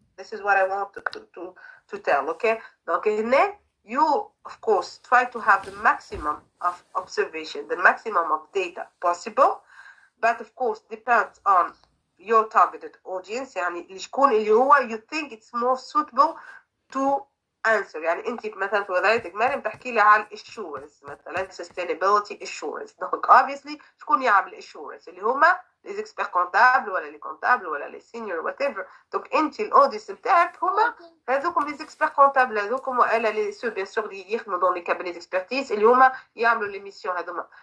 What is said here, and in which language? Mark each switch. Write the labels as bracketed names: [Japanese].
[English] This is what I want to tell, okay? Okay, then you, of course, try to have the maximum of observation, the maximum of data possible, but of course depends on your targeted audience. [Arabic] يعني شكون اللي هو [English] you think it's more suitable to answer. [Arabic] يعني أنت مثلا في وظيفتك مريم تحكي لي على الاسsurance مثلا [English] sustainability assurance. [French] Donc obviously [Arabic] شكون يعمل [French] assurance [Arabic] اللي هما [French] les experts comptables ولا les comptables ولا les seniors whatever. [Arabic] Donc أنت الأودينس بتاعك هما هذوكم [French] les experts comptables [Arabic] هذوكم ولا [French] les ceux bien sûr [Arabic] اللي يخدموا [French] dans les cabinets d'expertise [Arabic] اللي هما يعملوا [French] les missions [Arabic] هذوما.